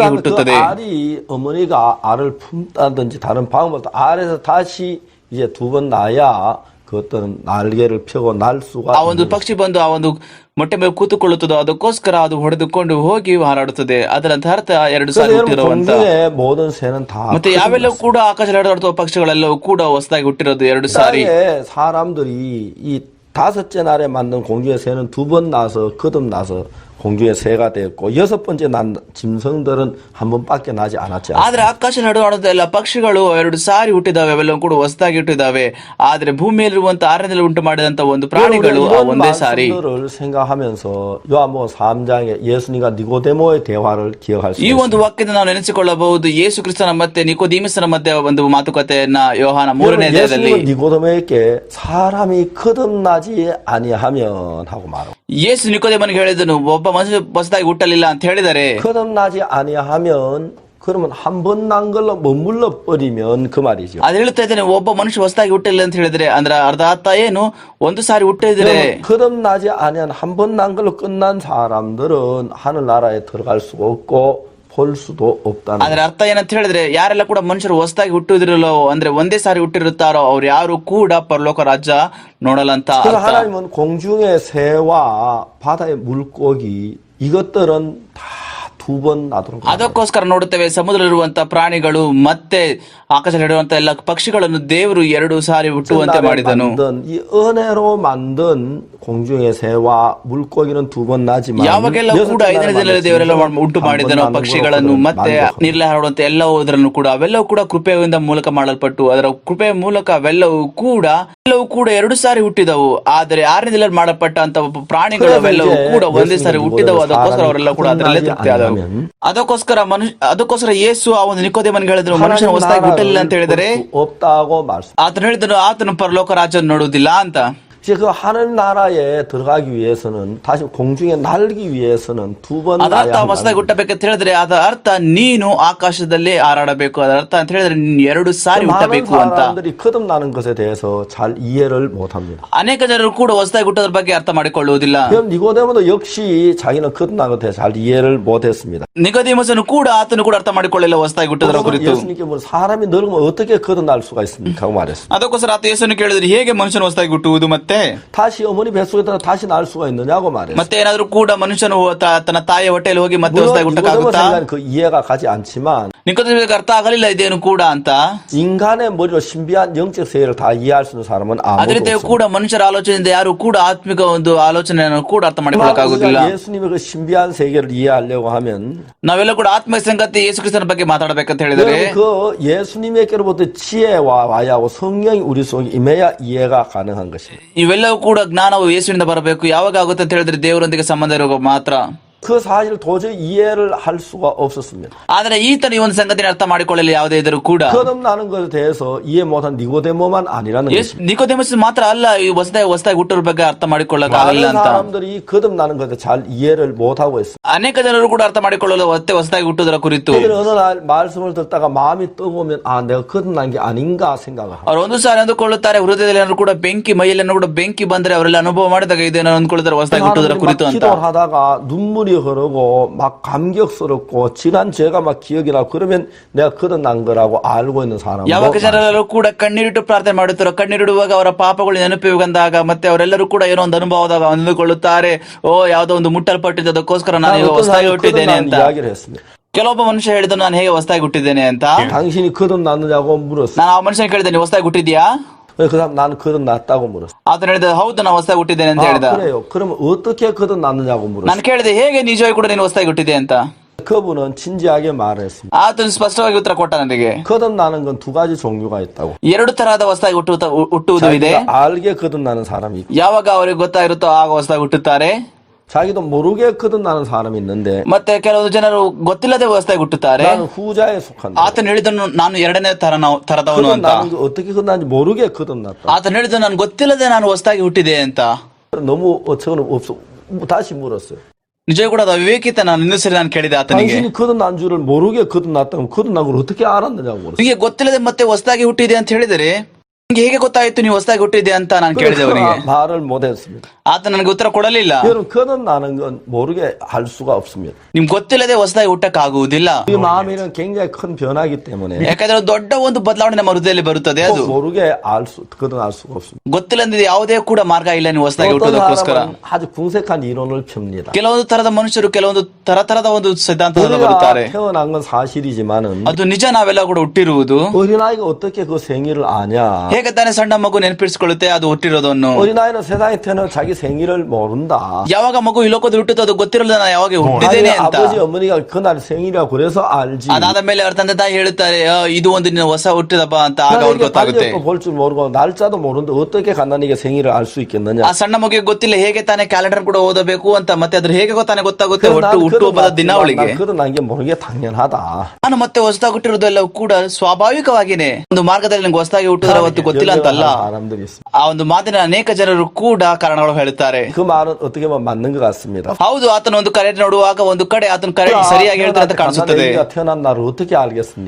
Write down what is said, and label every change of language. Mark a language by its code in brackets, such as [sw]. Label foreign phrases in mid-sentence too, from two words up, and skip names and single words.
[ko] 그다음에 그 [kn] ಹುಟ್ಟುತ್ತದೆ. [ko] 알이 어머니가 알을 품다든지 다른 방법으로 알에서 다시 이제 두 번 나야 그것들은 날개를 펴고 날 수가 [kn] ಆ ಒಂದು [ko] 있는 [kn] ಪಕ್ಷಿ ಬಂದು ಆ ಒಂದು ಮೊಟ್ಟೆ ಮೇಲೆ ಕೂತುಕೊಳ್ಳುತ್ತದೋ ಅದಕ್ಕೋಸ್ಕರ ಅದು ಹೊಡೆದುಕೊಂಡು ಹೋಗಿ ಹಾರಾಡುತ್ತದೆ. ಅದರಂತ ಅರ್ಥ 2 ಸಾರಿ [ko] 그래서 여러분 [kn] ಹುಟ್ಟಿರುವಂತ. [ko] 공중의 모든 새는 다 [kn] ಮತ್ತೆ ಯಾವೆಲ್ಲವೂ ಕೂಡ ಆಕಾಶದಲ್ಲಿ ಹರಿದಾಡುವ ಪಕ್ಷಿಗಳೆಲ್ಲವೂ ಕೂಡ ಹೊಸದಾಗಿ ಹುಟ್ಟಿರೋದು 2 ಸಾರಿ. [ko] 땅에 사람들이 이 다섯째 날에 만든 공중의 새는 두 번 나서 거듭나서 공중의 새가 되었고 여섯 번째 난 짐승들은 한 번밖에 나지 않았지 [kn] ಆದ್ರೆ [ko] 않습니까? [kn] ಆಕಾಶದಲ್ಲಿ ಹರಿದಾಡುವಂತ ಪಕ್ಷಿಗಳು 2 ಸಾರಿ ಹುಟ್ಟಿದಾವೆ, ಅವೆಲ್ಲವೂ ಕೂಡ ಹೊಸದಾಗಿ ಹುಟ್ಟಿದಾವೆ. ಆದ್ರೆ ಭೂಮಿಯಲ್ಲಿರುವಂತ 6ನೇ ಉಂಟು ಮಾಡಿದಂತ ಒಂದು ಪ್ರಾಣಿಗಳು ಆ [ko] 이런 [kn] ಒಂದೇ ಸಾರಿ. [ko] 말씀들을 생각하면서 요한복음 3장에 예수님과 니고데모의 대화를 기억할 수 [kn] ಈ ಒಂದು [ko] 있습니다. [kn] ವಾಕ್ಯದ ನಾವು ನೆನೆಸಿಕೊಳ್ಳಬಹುದು. ಯೇಸು ಕ್ರಿಸ್ತನ ಮತ್ತೆ ನಿಕೋದಿಮಸನ ಮಧ್ಯೆ ಒಂದು ಮಾತುಕತೆಯನ್ನ ಯೋಹಾನ 3ನೇ [ko] 여러분, [kn] ಅಧ್ಯಾಯದಲ್ಲಿ [ko] 예수님은 니고데모에게 사람이 거듭나지 아니하면 하고 말하고 [kn] ಯೇಸು ನಿಕೋದೇಮನಿಗೆ ಹೇಳಿದನು, ಒಬ್ಬ ಮನುಷ್ಯ ಹೊಸದಾಗಿ ಹುಟ್ಟಲಿಲ್ಲ ಅಂತ ಹೇಳಿದರೆ [ko] 거듭나지 아니하면 그 그러면 한 번 난 걸로 머물러 버리면 그 말이죠. [kn] ಅದು ಹೇಳ್ತಾ ಇದ್ದೇನೆ, ಒಬ್ಬ ಮನುಷ್ಯ ಹೊಸದಾಗಿ ಹುಟ್ಟಿಲ್ಲ ಅಂತ ಹೇಳಿದ್ರೆ ಅಂದ್ರೆ ಅರ್ಧ ಅರ್ಥ ಏನು, ಒಂದು ಸಾರಿ ಹುಟ್ಟಿದ್ರೆ [ko] 거듭나지 아니한 한 번 난 걸로 끝난 사람들은 하늘나라에 들어갈 수가 없고 볼 수도 없다는 [kn] ಅದ್ರ ಅರ್ಥ ಏನಂತ ಹೇಳಿದ್ರೆ, ಯಾರೆಲ್ಲ ಕೂಡ ಮನುಷ್ಯರು ಹೊಸದಾಗಿ ಹುಟ್ಟುದಿರಲ್ಲೋ ಅಂದ್ರೆ ಒಂದೇ ಸಾರಿ ಹುಟ್ಟಿರುತ್ತಾರೋ ಅವ್ರು ಯಾರು ಕೂಡ ಪರಲೋಕ ರಾಜ್ಯ ನೋಡಲ್ಲ ಅಂತ [ko] 그래서 [kn] ಅರ್ಥ. [ko] 하나님은 공중의 새와 바다의 물고기 이것들은 다 두 번 나도록 [kn] ಅದಕ್ಕೋಸ್ಕರ ನೋಡುತ್ತೇವೆ, ಸಮುದ್ರದಲ್ಲಿರುವಂತ ಪ್ರಾಣಿಗಳು ಮತ್ತೆ ಆಕಾಶದಲ್ಲಿ ಇರುವಂತ ಎಲ್ಲ ಪಕ್ಷಿಗಳನ್ನು ದೇವರು 2 ಸಾರಿ ಹುಟ್ಟುವಂತೆ ಮಾಡಿದನು. [ko] 이 은혜로 만든 공중의 새와 물고기는 두 번 나지만 [kn] ಯಾವಾಗೆಲ್ಲ ಕೂಡ 5ನೇ ದಿನದಲ್ಲಿ ದೇವರೆಲ್ಲ ಉಂಟು ಮಾಡಿದನು ಪಕ್ಷಿಗಳನ್ನು ಮತ್ತೆ ನೀರಲ್ಲಿ ಹಾರುವಂತ ಎಲ್ಲವುದರನ್ನು ಕೂಡ, ಅವೆಲ್ಲವೂ ಕೂಡ ಕೃಪೆಯಿಂದ ಮೂಲಕ ಮಾಡಲ್ಪಟ್ಟು ಅದರ ಕೃಪೆಯ ಮೂಲಕ ಅವೆಲ್ಲವೂ ಕೂಡ 2 ಸಾರಿ ಹುಟ್ಟಿದವು. ಆದರೆ 6ನೇ ದಿನದಲ್ಲಿ ಮಾಡಲ್ಪಟ್ಟಂತ ಪ್ರಾಣಿಗಳು ಅವೆಲ್ಲವೂ ಕೂಡ ಒಂದೇ ಸಾರಿ ಹುಟ್ಟಿದವು. ಅದಕ್ಕೋಸ್ಕರ ಅವರೆಲ್ಲ ಕೂಡ ಅದರಲ್ಲೇ ತೃಪ್ತಿ ಆದವು. ಅದಕ್ಕೋಸ್ಕರ ಯೇಸು ಆ ಒಂದು ನಿಕೋದೇಮನಿಗೆ ಹೇಳಿದ್ರು, ಮನುಷ್ಯನ ಹೊಸದಾಗಿ ಹುಟ್ಟಲಿಲ್ಲ ಅಂತ ಹೇಳಿದರೆ [ko] 없다고 말씀. [kn] ಆತನು ಹೇಳಿದನು, ಆತನು ಪರಲೋಕ ರಾಜ್ಯ ನೋಡುವುದಿಲ್ಲ ಅಂತ. [ko] 이제 그 하늘나라에 들어가기 위해서는 다시 공중에 날기 위해서는 두 번 [kn] ಅದರ ಅರ್ಥ ಹೊಸದಾಗಿ ಹುಟ್ಟಬೇಕಂತ ಹೇಳಿದ್ರೆ ಅದರ ಅರ್ಥ ನೀನು ಆಕಾಶದಲ್ಲಿ ಹಾರಾಡಬೇಕು. ಅದರ ಅರ್ಥ ಅಂತ ಹೇಳಿದ್ರೆ ನೀನು 2 ಸಾರಿ ಹುಟ್ಟಬೇಕು ಅಂತ. [ko] 사람들이 거듭나는 것에 대해서 잘 이해를 못합니다. [kn] ಅನೇಕ ಜನರು ಕೂಡ ಹೊಸದಾಗಿ ಹುಟ್ಟೋದ್ರ ಬಗ್ಗೆ ಅರ್ಥ ಮಾಡಿಕೊಳ್ಳುವುದಿಲ್ಲ. [ko] 그럼 니고데모도 역시 자기는 거듭난 것에 대해 잘 이해를 못했습니다. [kn] ನಿಕೋದೇಮಸನು ಕೂಡ ಆತನು ಕೂಡ ಅರ್ಥ ಮಾಡಿಕೊಳ್ಳಿಲ್ಲ ಹೊಸದಾಗಿ ಹುಟ್ಟೋದ್ರ ಕುರಿತು. [ko] 예수님께 뭐 사람이 늙으면 어떻게 거듭날 수가 있습니까? 하고 말했습니다. [kn] ಅದಕ್ಕೋಸ್ಕರ ಆತ ಯೇಸುವನ್ನು ಕೇಳಿದ್ರೆ, ಹೇಗೆ ಮನುಷ್ಯನು ಹೊಸದಾಗಿ ಹುಟ್ಟುವುದು ಮತ್ತೆ [ko] 다시 어머니 뱃속에다가 다시 날 수가 있느냐고 말했습니다. [kn] ಮತ್ತೆ ಏನಾದ್ರೂ ಕೂಡ ಮನುಷ್ಯನು ತನ್ನ ತಾಯಿಯ ಹೊಟ್ಟೆಯಲ್ಲಿ ಹೋಗಿ ಮತ್ತೆ ಹೊಸದಾಗಿ [ko] 물론 [kn] ಹುಟ್ಟಕ್ಕಾಗುತ್ತಾ? [ko] 니고데모 그 이해가 가지 않지만 [kn] ನಿಕೋದೇಮನಿಗೆ ಅರ್ಥ ಆಗಲಿಲ್ಲ ಇದೇನು ಕೂಡ ಅಂತ. [ko] 인간의 머리로 신비한 영적 세계를 다 이해할 수 있는 사람은 [kn] ಅದೇ [ko] 아무도 [kn] ರೀತಿ [ko] 없습니다. [kn] ಕೂಡ ಮನುಷ್ಯರ ಆಲೋಚನೆಯಿಂದ ಯಾರು ಕೂಡ ಆತ್ಮಿಕ ಒಂದು ಆಲೋಚನೆಯನ್ನು ಕೂಡ ಅರ್ಥ ಮಾಡಿಕೊಳ್ಳಕ್ಕಾಗುದಿಲ್ಲ. [ko] 예수님의 그 신비한 세계를 이해하려고 하면 [kn] ನಾವೆಲ್ಲ ಕೂಡ ಆತ್ಮಿಕ ಸಂಗತಿ ಯೇಸು ಕ್ರಿಸ್ತನ ಬಗ್ಗೆ ಮಾತಾಡಬೇಕಂತ ಹೇಳಿದರೆ [ko] 그 예수님에게로부터 지혜와 와야하고 성령이 우리 속에 임해야 이해가 가능한 것입니다. [kn] ಇವೆಲ್ಲವೂ ಕೂಡ ಜ್ಞಾನವು ಯೇಸುವಿನಿಂದ ಬರಬೇಕು. ಯಾವಾಗ ಆಗುತ್ತೆ ಅಂತ ಹೇಳಿದ್ರೆ ದೇವರೊಂದಿಗೆ ಸಂಬಂಧ ಇರುವಾಗ ಮಾತ್ರ. [ko] 그 사실을 도저히 이해를 할 수가 없었습니다. [kn] ಆದರೆ ಈತನು ಈ ಒಂದು ಸಂಗತಿನ ಅರ್ಥ ಮಾಡಿಕೊಳ್ಳಲು ಯಾವುದೇ ಇದ್ರೂ ಕೂಡ [ko] 거듭나는 것에 대해서 이해 못한 니고데모만 아니라는 것입니다. [kn] ನಿಕೋದೇಮಸ್ ಮಾತ್ರ ಅಲ್ಲ, ಈ ಹೊಸದಾಗಿ ಹುಟ್ಟೋರ ಬಗ್ಗೆ ಅರ್ಥ ಮಾಡಿಕೊಳ್ಳಕ್ಕಾಗಲ್ಲ [ko] 많은 [kn] ಅಂತ. [ko] 사람들이 거듭나는 것에 잘 이해를 못하고 있습니다. [kn] ಅನೇಕ ಜನರು ಕೂಡ ಅರ್ಥ ಮಾಡಿಕೊಳ್ಳಲು ಹೊಸದಾಗಿ ಹುಟ್ಟುವುದರ ಕುರಿತು [ko] 그들은 어느 날 말씀을 듣다가 마음이 뜨거우면 아 내가 거듭난 게 아닌가 생각을 합니다. [kn] ಅವರು ಒಂದು ಸಾರಿ ಅಂದುಕೊಳ್ಳುತ್ತಾರೆ, ಹೃದಯದಲ್ಲಿ ಏನಾದ್ರು ಕೂಡ ಬೆಂಕಿ, ಮೈಯಲ್ಲಿ ಕೂಡ ಬೆಂಕಿ ಬಂದರೆ ಅವರೆಲ್ಲ ಅನುಭವ ಮಾಡಿದಾಗ ಇದೇನೋ ಅಂದ್ಕೊಳ್ತಾರೆ ಹೊಸದಾಗಿ ಹುಟ್ಟುವುದರ ಕುರಿತು ಅಂತ. [ko] 기도를 하다가 눈물이 흐르고 막 감격스럽고 지난 죄가 막 기억이 나고 그러면 내가 거듭난 거라고 알고 있는 사람도 [kn] ಯಾವಾಗ ಜನರೆಲ್ಲರೂ ಕೂಡ ಕಣ್ಣೀರಿಟ್ಟು ಪ್ರಾರ್ಥನೆ ಮಾಡುತ್ತಾರೋ, ಕಣ್ಣೀರಿಡುವಾಗ ಅವರ ಪಾಪಗಳು ನೆನಪಿಗೆ ಬಂದಾಗ ಮತ್ತೆ ಅವರೆಲ್ಲರೂ ಕೂಡ ಏನೋ ಒಂದು ಅನುಭವದಾಗ ಅಂದುಕೊಳ್ಳುತ್ತಾರೆ, ಓ ಯಾವುದೋ ಒಂದು ಮುಟ್ಟಲ್ಪಟ್ಟಿದ್ದು, ಅದಕ್ಕೋಸ್ಕರ ನಾನು ಈಗ ಹೊಸದಾಗಿ ಹುಟ್ಟಿದ್ದೇನೆ ಅಂತ. [ko] 이야기를 했습니다. [kn] ಕೆಲವೊಬ್ಬ ಮನುಷ್ಯ ಹೇಳಿದನು, ನಾನು ಹೇಗೆ ಹೊಸದಾಗಿ ಹುಟ್ಟಿದ್ದೇನೆ ಅಂತ. [ko] 당신이 거듭났느냐고 물었어요. [kn] ನಾನು ಆ ಮನುಷ್ಯನ ಕೇಳಿದ್ದೇನೆ, ಹೊಸದಾಗಿ ಹುಟ್ಟಿದ್ಯಾ? [ko] 그 사람 나는 거듭났다고 물었어요. [kn] ಆತನು ಹೇಳಿದ, ಹೌದು ನಾನು ಹೊಸದಾಗಿ ಹುಟ್ಟಿದ್ದೇನೆ ಅಂತ ಹೇಳಿದ. [ko] 그래요. 그러면 어떻게 거듭났느냐고 물었어요. [kn] ನಾನು ಕೇಳಿದೆ, ಹೇಗೆ ನಿಜವಾಗಿ ಕೂಡ ನೀನು ಹೊಸದಾಗಿ ಹುಟ್ಟಿದೆ ಅಂತ. [ko] 그분은 진지하게 말했습니다. [kn] ಆತನು ಸ್ಪಷ್ಟವಾಗಿ ಉತ್ತರ ಕೊಟ್ಟ ನನಗೆ. [ko] 거듭나는 건 두 가지 종류가 있다고. [kn] 2 ತರಹದ ಹೊಸದಾಗಿ ಹುಟ್ಟುವುದು ಇದೆ. [ko] 자기가 알게 거듭나는 사람이 있고 [kn] ಯಾವಾಗ ಅವರಿಗೆ ಗೊತ್ತಾಗಿರುತ್ತೋ ಆಗ ಹೊಸದಾಗಿ ಹುಟ್ಟುತ್ತಾರೆ. [ko] 자기도 모르게 거듭나는 사람이 있는데 [kn] ಮತ್ತೆ ಕೆಲವು ಜನರು ಗೊತ್ತಿಲ್ಲದೆ ಹೊಸದಾಗಿ ಹುಟ್ಟುತ್ತಾರೆ. [ko] 나는 후자에 속한다. [kn] ಆತನು ಹೇಳಿದನು, ನಾನು 2ನೇ ತರದವನು ಅಂತ. [ko] 거듭나는 게 어떻게 거듭나는지 모르게 거듭났다. [kn] ಆತನು ಹೇಳಿದನು, ನಾನು ಗೊತ್ತಿಲ್ಲದೆ ನಾನು ಹೊಸದಾಗಿ ಹುಟ್ಟಿದೆ ಅಂತ. [ko] 너무 어처구니 없어. 다시 물었어요. [kn] ನಿಜ ಕೂಡ ಅದು ಅವಿವೇಕಿತ. ನಾನು ಇನ್ನೂ ಸರಿ ನಾನು ಕೇಳಿದೆ ಆತನಿಗೆ, [ko] 당신이 거듭난 줄을 모르게 거듭났다면 거듭난 걸 어떻게 알았느냐고 물었어요. [kn] ನಿಮಗೆ ಗೊತ್ತಿಲ್ಲದೆ ಮತ್ತೆ ಹೊಸದಾಗಿ ಹುಟ್ಟಿದೆ ಅಂತ ಹೇಳಿದರೆ ನಿಮಗೆ ಹೇಗೆ ಗೊತ್ತಾಯ್ತು ನೀವು ಹೊಸದಾಗಿ ಹುಟ್ಟಿದೆ ಅಂತ ನಾನು ಕೇಳಿದೆ ಅವನಿಗೆ. [ko] 말을 못했습니다. [kn] ಆತ ನನಗೆ ಉತ್ತರ ಕೊಡಲಿಲ್ಲ. [ko] 여러분 거듭나는 건 모르게 할 수가 없습니다. [kn] ನಿಮ್ಗೆ ಗೊತ್ತಿಲ್ಲದೆ ಹೊಸದಾಗಿ ಹುಟ್ಟಕ್ಕಾಗುವುದಿಲ್ಲ. [ko] 이 마음에는 굉장히 큰 변화이기 때문에 [kn] ಯಾಕಂದ್ರೆ ದೊಡ್ಡ ಒಂದು ಬದಲಾವಣೆ ನಮ್ಮ ಹೃದಯದಲ್ಲಿ ಬರುತ್ತದೆ. ಅದು [ko] 모르게 거듭날 수가 없습니다. [kn] ಗೊತ್ತಿಲ್ಲದೆ ಯಾವುದೇ ಕೂಡ ಮಾರ್ಗ ಇಲ್ಲ ನೀವು ಹೊಸದಾಗಿ [ko] 어떤 [kn] ಹುಟ್ಟೋದಕ್ಕೋಸ್ಕರ. [ko] 사람은 아주 궁색한 이론을 펴니다. [kn] ಕೆಲವೊಂದು ತರದ ಮನುಷ್ಯರು ಕೆಲವೊಂದು ತರದ ಒಂದು ಸಿದ್ಧಾಂತದಿಂದ ಬರುತ್ತಾರೆ. [ko] 우리가 태어난 건 사실이지만은 [kn] ಅದು ನಿಜ, ನಾವೆಲ್ಲ ಕೂಡ ಹುಟ್ಟಿರುವುದು. [ko] 어린아이가 어떻게 그 생일을 아냐? [kn] ಹೇಗೆ ತಾನೇ ಸಣ್ಣ ಮಗು ನೆನಪಿಸಿಕೊಳ್ಳುತ್ತೆ ಅದು ಹುಟ್ಟಿರೋದನ್ನು? [ko] 어린아이는 세상에 태어나 자기 생일을 모른다. [kn] ಯಾವಾಗ ಮಗು ಈ ಲೋಕದಲ್ಲಿ ಹುಟ್ಟುತ್ತೋ ಅದು ಗೊತ್ತಿರಲ್ಲ ನಾನು ಯಾವಾಗ ಹುಟ್ಟಿದ್ದೇನೆ ಅಂತ. [ko] 아버지 어머니가 그날 생일이라고 그래서 알지. [kn] ಅದಾದ ಮೇಲೆ ಅವ್ರ ತಂದೆ ತಾಯಿ ಹೇಳುತ್ತಾರೆ, ಇದು ಒಂದು ನಿನ್ನ ಹೊಸ ಹುಟ್ಟಿದಪ್ಪ ಅಂತ. ಆಗ ಅವ್ರಿಗೆ ಗೊತ್ತಾಗುತ್ತೆ. [ko] 볼 줄 모르고 날짜도 모르는데 어떻게 간단하게 생일을 알 수 있겠느냐? [kn] ಆ ಸಣ್ಣ ಮಗುಗೆ ಗೊತ್ತಿಲ್ಲ ಹೇಗೆ ತಾನೇ ಕ್ಯಾಲೆಂಡರ್ ಕೂಡ ಓದಬೇಕು ಅಂತ. ಮತ್ತೆ ಅದ್ರ ಹೇಗೆ ತಾನೇ ಗೊತ್ತಾಗುತ್ತೆ ಹುಟ್ಟುಹಬ್ಬದ ದಿನಾವಳಿಗೆ. [ko] 그런 게 모르는 게 당연하다. [kn] ನಾನು ಮತ್ತೆ ಹೊಸದಾಗಿ ಹುಟ್ಟಿರೋದೆಲ್ಲ ಕೂಡ ಸ್ವಾಭಾವಿಕವಾಗಿನೇ ಒಂದು ಮಾರ್ಗದಲ್ಲಿ ನಂಗೆ ಹೊಸದಾಗಿ ಹುಟ್ಟಿದ್ರೆ ಅವತ್ತು ಗೊತ್ತಿಲ್ಲ ಅಂತಲ್ಲ. [ko] 사람들이 있습니다. [kn] ಆ ಒಂದು ಮಾತಿನ ಅನೇಕ ಜನರು ಕೂಡ ಕಾರಣಗಳು ಹೇಳುತ್ತಾರೆ. [ko] 그 말은 어떻게 보면 맞는 것 같습니다. [kn] ಹೌದು, ಆತನ ಒಂದು ಕರೆ ನೋಡುವಾಗ ಒಂದು ಕಡೆ ಆತನ ಕರೆ ಸರಿಯಾಗಿ ಹೇಳ್ತಾರೆ ಅಂತ ಕಾಣಿಸುತ್ತದೆ. [ko] 가난애기가 태어난 날을 어떻게 알겠습니까?